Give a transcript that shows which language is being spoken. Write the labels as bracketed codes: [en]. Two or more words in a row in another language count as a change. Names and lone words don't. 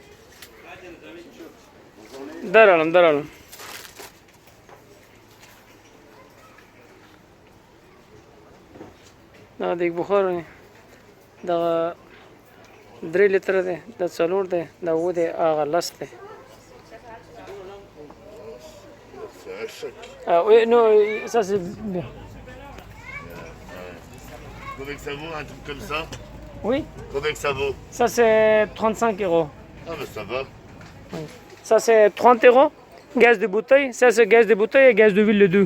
[ps] درالم دا د بخار دا 3 لیتر دی دا 4 دی دا 9 دی هغه لس دی [fr] oui non ça c'est bien Combien que ça vaut un truc comme ça? oui Combien que ça vaut? ça c'est 35 euros Ah mais ça va. oui. Ça c'est 30 euros gaz de bouteille ça c'est gaz de bouteille et gaz d'huile de deux